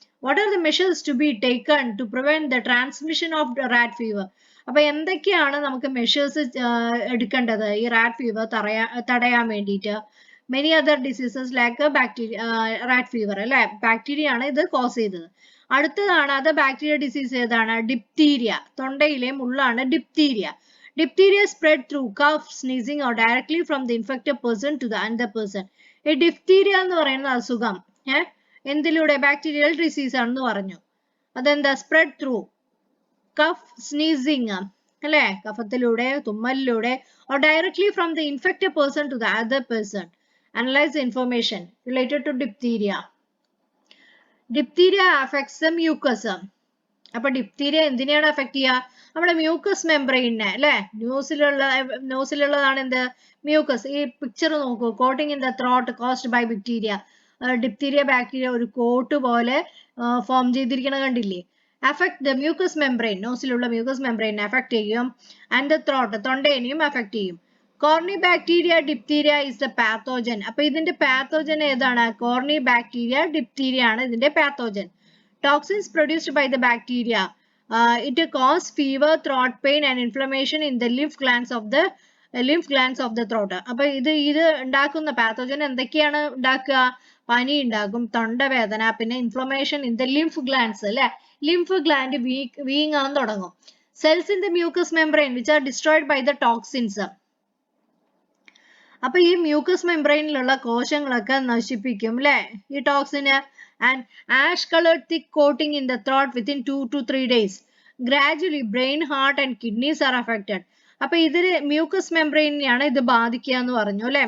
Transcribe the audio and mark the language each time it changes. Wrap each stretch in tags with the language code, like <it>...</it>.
<en>What are the measures to be taken to prevent the transmission of the rat fever?</en> <ml>അപ്പൊ എന്തൊക്കെയാണ് നമുക്ക് measures എടുക്കേണ്ടത് ഈ rat fever തടയാൻ വേണ്ടിയിട്ട്?</ml> <en>Many other diseases like bacteria, rat fever</en> <ml>അല്ലെ, bacteria ആണ് ഇത് കോസ് ചെയ്തത്. അടുത്തതാണ് അത് ബാക്ടീരിയ ഡിസീസ് ഏതാണ്? Diphtheria, തൊണ്ടയിലെ മുള്ളാണ് diphtheria.</ml> <en>Diphtheria spread through cough, sneezing or directly from the infected person to the another person.</en> <ml>ഈ ഡിപ്തീരിയ എന്ന് പറയുന്ന അസുഖം എന്തിലൂടെ? ബാക്ടീരിയൽ ഡിസീസ് ആണെന്ന് പറഞ്ഞു. അതെന്താ?</ml> <en>spread through cough, sneezing</en> <ml>അല്ലെ, കഫത്തിലൂടെ, തുമ്മലിലൂടെ,</ml> <en>or directly from the infected person to the other person. Analyze the information related to diphtheria. Diphtheria affects the mucus.</en> <ml>അപ്പൊ diphtheria എന്തിനെയാണ് അഫക്ട് ചെയ്യുക? നമ്മുടെ മ്യൂക്കസ് മെംബ്രെയിനെ അല്ലെ, ന്യൂസിലുള്ളതാണ് എന്ത്? മ്യൂക്കസ്. ഈ പിക്ചർ നോക്കൂ,</ml> <en>Coating in the throat caused by bacteria.</en> <ml>Diphtheria bacteria ഒരു coat പോലെ ഫോം ചെയ്തിരിക്കണ കണ്ടില്ലേ?</ml> <en>affect the mucus membrane,</en> <ml>നോസിലുള്ള mucus മെംബ്രെയിനെ affect ചെയ്യും.</ml> <en>and the throat,</en> <ml>തൊണ്ടേനെയും അഫക്ട് ചെയ്യും.</ml> <en>Corynebacteria diphtheria is the pathogen.</en> <ml>അപ്പൊ ഇതിന്റെ പാത്തോജൻ ഏതാണ്? Corynebacteria diphtheria ആണ് ഇതിന്റെ pathogen.</ml> <en>Toxins produced by the bacteria. It cause fever, throat pain and inflammation in the lymph glands of the throat.</en> <ml>അപ്പൊ ഇത് ഉണ്ടാക്കുന്ന pathogen എന്തൊക്കെയാണ് ഉണ്ടാക്കുക? പനി ഉണ്ടാക്കും, തൊണ്ടവേദന, പിന്നെ</ml> <en>inflammation in the lymph glands</en> <ml>അല്ലെ, ലിംഫ് ഗ്ലാൻഡ് വീങ്ങാൻ തുടങ്ങും.</ml> <en>Cells in the mucous membrane which are destroyed by the toxins.</en> <ml>അപ്പൊ ഈ മ്യൂക്കസ് മെംബ്രെയിനിലുള്ള കോശങ്ങളൊക്കെ നശിപ്പിക്കും അല്ലെ ഈ ടോക്സിന്.</ml> <en>And ash coloured thick coating in the throat within 2 to 3 days. Gradually brain, heart and kidneys are affected.</en> <ml>അപ്പൊ ഇതില് mucus മെംബ്രെയിനെയാണ് ഇത് ബാധിക്കുക എന്ന് പറഞ്ഞു അല്ലെ.</ml>